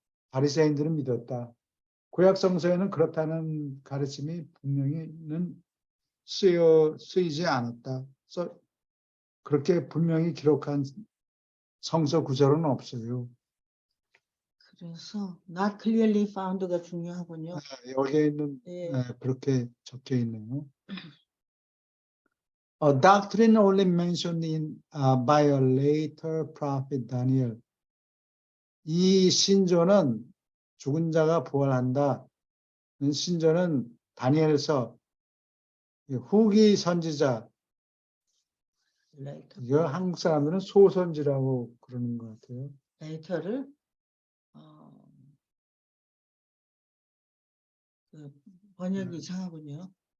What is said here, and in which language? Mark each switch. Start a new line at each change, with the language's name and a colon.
Korean: 바리새인들은 믿었다. 구약 성서에는 그렇다는 가르침이 분명히는 쓰이지 않았다. 그렇게 분명히 기록한 성서 구절은 없어요. 그래서
English: not clearly found
Korean: 가 중요하군요. 여기에 있는 예. 그렇게 적혀 있네요.
English: A doctrine only mentioned by a later prophet Daniel.
Korean: 이 신조는 죽은 자가 부활한다. 신조는 다니엘서 후기 선지자. 이거 한국 사람들은 소선지라고 그러는 것 같아요. 데이터를 그 번역이 이상하군요.